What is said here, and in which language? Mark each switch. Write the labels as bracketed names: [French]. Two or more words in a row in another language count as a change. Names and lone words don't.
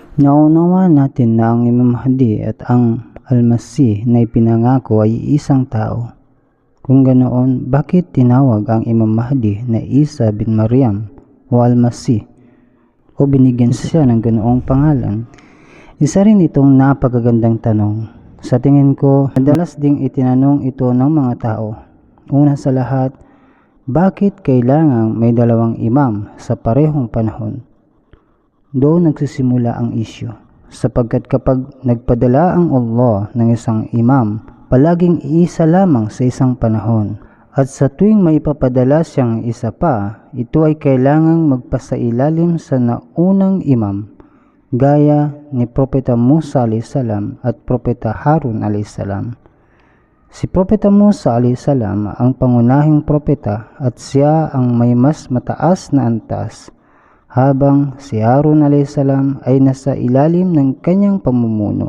[Filipino] Naunawa natin na ang Imam Mahdi at ang Al-Masih na ipinangako ay isang tao. Kung ganoon, bakit tinawag ang Imam Mahdi na Isa bin Maryam o Al-Masih o binigyan siya ng ganoong pangalan? Isa rin itong napakagandang tanong. Sa tingin ko, madalas ding itinanong ito ng mga tao. Una sa lahat, bakit kailangang may dalawang imam sa parehong panahon? Doon nagsisimula ang isyu, sapagkat kapag nagpadala ang Allah ng isang imam, palaging isa lamang sa isang panahon. At sa tuwing may ipapadala siyang isa pa, ito ay kailangang magpasailalim sa naunang imam, gaya ni Propeta Musa a.s. at Propeta Harun a.s. Si Propeta Musa a.s. ang pangunahing propeta at siya ang may mas mataas na antas, habang si Harun a.s. ay nasa ilalim ng kanyang pamumuno.